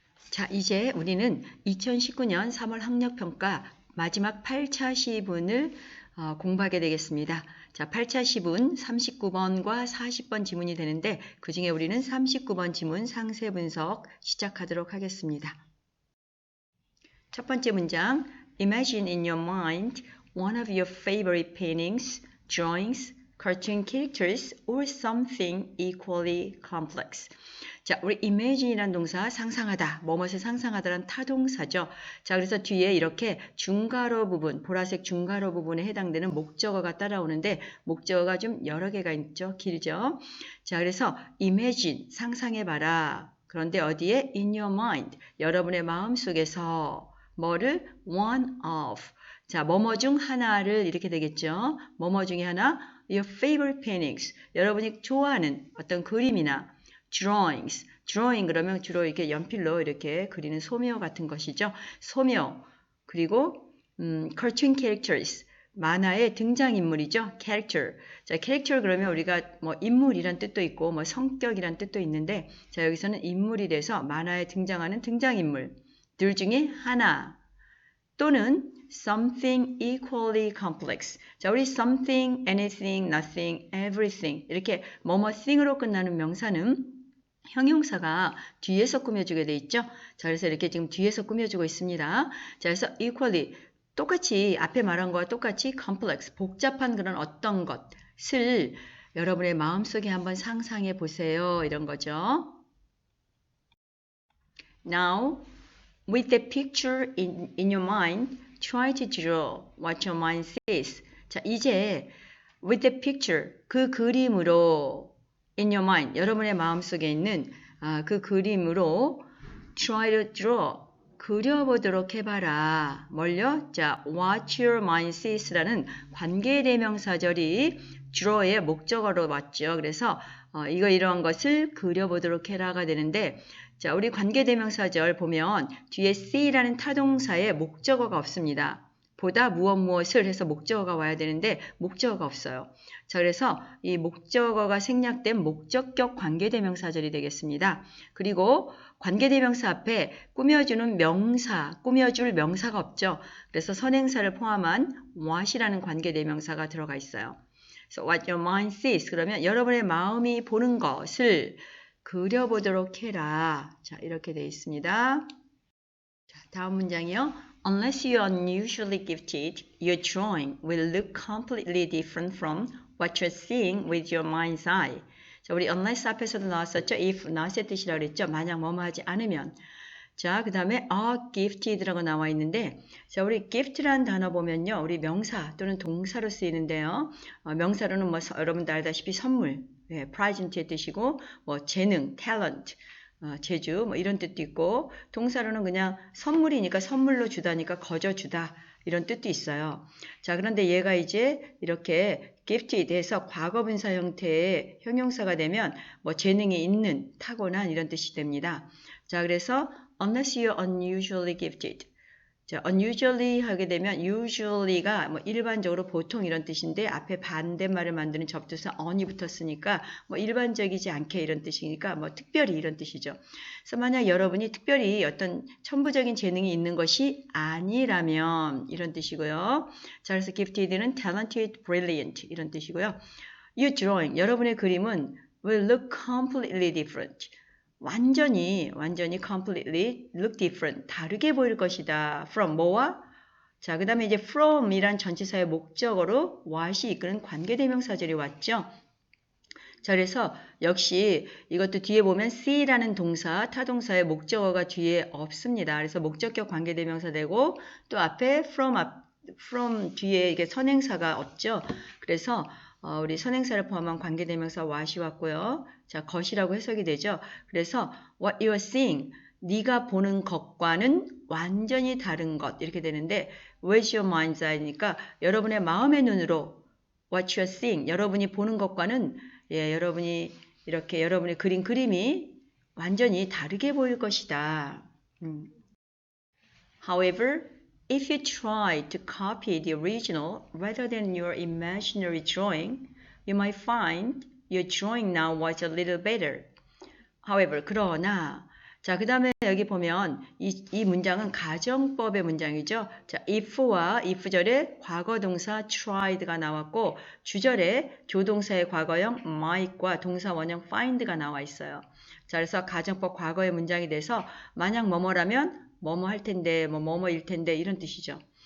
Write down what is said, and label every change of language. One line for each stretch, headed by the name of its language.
Korean: 자, 이제 우리는 2019년 3월 학력평가 마지막 8차 시분을 공부하게 되겠습니다. 자, 8차 시분 39번과 40번 지문이 되는데 그 중에 우리는 39번 지문 상세 분석 시작하도록 하겠습니다.
English: 첫 번째 문장, Imagine in your mind one of your favorite paintings, drawings, cartoon characters, or something equally complex.
Korean: 자, 우리 imagine이란 동사 상상하다, 뭐뭇을 상상하다란 타동사죠. 자, 그래서 뒤에 이렇게 중괄호 부분, 보라색 중괄호 부분에 해당되는 목적어가 따라오는데 목적어가 좀 여러 개가 있죠. 길죠. 자, 그래서 imagine, 상상해봐라. 그런데 어디에?
English: in your mind,
Korean: 여러분의 마음속에서 뭐를?
English: one of.
Korean: 자, 뭐뭐 중 하나를 이렇게 되겠죠. 뭐뭐 중에 하나?
English: your favorite paintings.
Korean: 여러분이 좋아하는 어떤 그림이나 drawings. drawing 그러면 주로 이렇게 연필로 이렇게 그리는 소묘 같은 것이죠. 소묘. 그리고
English: cartoon characters.
Korean: 만화의 등장인물이죠. character. 자, character 그러면 우리가 뭐 인물이란 뜻도 있고 뭐 성격이란 뜻도 있는데 자, 여기서는 인물이 돼서 만화에 등장하는 등장인물들 중에 하나 또는
English: something equally complex.
Korean: 자, 우리
English: something, anything, nothing, everything
Korean: 이렇게 뭐뭐thing으로 끝나는 명사는 형용사가 뒤에서 꾸며주게 돼 있죠. 자, 그래서 이렇게 지금 뒤에서 꾸며주고 있습니다. 자, 그래서 equally 똑같이 앞에 말한 거와 똑같이 complex 복잡한 그런 어떤 것을 여러분의 마음속에 한번 상상해 보세요. 이런 거죠.
English: Now, with the picture in your mind, try to draw what your mind sees.
Korean: 자, 이제
English: with the picture,
Korean: 그 그림으로
English: in your mind,
Korean: 여러분의 마음속에 있는 그 그림으로
English: try to draw,
Korean: 그려보도록 해봐라. 뭘요? 자,
English: what your mind sees
Korean: 라는 관계대명사절이 draw의 목적어로 왔죠. 그래서 이러한 것을 그려보도록 해라가 되는데 자, 우리 관계대명사절 보면 뒤에 see라는 타동사에 목적어가 없습니다. 보다 무엇을 해서 목적어가 와야 되는데 목적어가 없어요. 자, 그래서 이 목적어가 생략된 목적격 관계대명사절이 되겠습니다. 그리고 관계대명사 앞에 꾸며주는 명사, 꾸며줄 명사가 없죠. 그래서 선행사를 포함한 what이라는 관계대명사가 들어가 있어요. 그래서
English: what your mind sees
Korean: 그러면 여러분의 마음이 보는 것을 그려보도록 해라. 자, 이렇게 되어 있습니다. 자, 다음 문장이요.
English: Unless you are unusually gifted, your drawing will look completely different from what you're seeing with your mind's eye.
Korean: 자, 우리 unless 앞에서도 나왔었죠.
English: if not
Korean: 의 뜻이라고 그랬죠. 만약 뭐뭐 하지 않으면. 자, 그 다음에
English: are gifted
Korean: 라고 나와 있는데 자, 우리 gift라는 단어 보면요. 우리 명사 또는 동사로 쓰이는데요. 명사로는 뭐 여러분들 알다시피 선물, prize의 뜻이고 뭐 재능, talent, 제주 뭐 이런 뜻도 있고 동사로는 그냥 선물이니까 선물로 주다니까 거저 주다 이런 뜻도 있어요. 자, 그런데 얘가 이제 이렇게 gifted 해서 과거분사 형태의 형용사가 되면 뭐 재능이 있는, 타고난 이런 뜻이 됩니다. 자, 그래서
English: unless you're unusually gifted.
Korean: 자, unusually 하게 되면 usually가 뭐 일반적으로 보통 이런 뜻인데 앞에 반대말을 만드는 접두사 on이 붙었으니까 뭐 일반적이지 않게 이런 뜻이니까 뭐 특별히 이런 뜻이죠. 그래서 만약 여러분이 특별히 어떤 천부적인 재능이 있는 것이 아니라면 이런 뜻이고요. 자, 그래서 gifted는
English: talented, brilliant
Korean: 이런 뜻이고요.
English: Your drawing,
Korean: 여러분의 그림은
English: will look completely different.
Korean: 완전히
English: completely look different,
Korean: 다르게 보일 것이다. from 뭐와? 자, 그 다음에 이제 from 이란 전치사의 목적어로 what이 이끄는 관계대명사절이 왔죠. 자, 그래서 역시 이것도 뒤에 보면 see라는 동사, 타동사의 목적어가 뒤에 없습니다. 그래서 목적격 관계대명사 되고 또 앞에 from 뒤에 이게 선행사가 없죠. 그래서 우리 선행사를 포함한 관계대명사 what이 왔고요. 자, 것이라고 해석이 되죠. 그래서
English: what you are seeing,
Korean: 네가 보는 것과는 완전히 다른 것 이렇게 되는데
English: with your mind's eye
Korean: 니까 여러분의 마음의 눈으로 what you are seeing, 여러분이 보는 것과는 여러분이 이렇게 여러분이 그린 그림이 완전히 다르게 보일 것이다.
English: However, if you try to copy the original rather than your imaginary drawing, you might find your drawing now was a little better. However,
Korean: 그러나 자, 그 다음에 여기 보면 이 문장은 가정법의 문장이죠. 자, if와 if절에 과거동사 tried가 나왔고 주절에 조동사의 과거형 might과 동사 원형 find가 나와 있어요. 자, 그래서 가정법 과거의 문장이 돼서 만약 뭐뭐라면 뭐뭐 할 텐데 뭐뭐일 텐데 이런 뜻이죠.